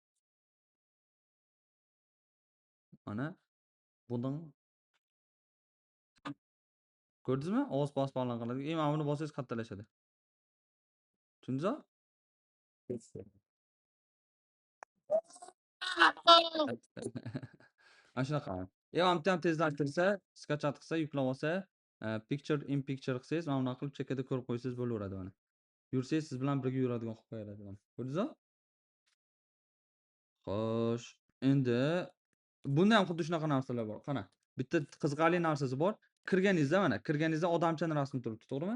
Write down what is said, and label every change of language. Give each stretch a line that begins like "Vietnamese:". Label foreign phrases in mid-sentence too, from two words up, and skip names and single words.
Uzbek: Mana bundan ko'rdingizmi? Ovoz bosib qiladi. Mana buni bossangiz kattalashadi. Tushundingizmi? Mana shunaqa. Mana bitta ham tezlashtirsa, skachat qilsa, yuklab olsa,
English: picture in picture
Uzbek: qilsangiz, mana bunaqa qilib chekkada ko'rib qo'ysangiz bo'laveradi mana. Yursangiz siz bilan birga yuradigan qilib qo'yadi mana. Ko'rdingizmi? Xo'sh, endi bunda ham xuddi shunaqa narsalar bor. Qana, bitta qiziqarli narsasi bor. Kirganingizda mana, kirganingizda odamchaning rasmi turibdi, to'g'rimi?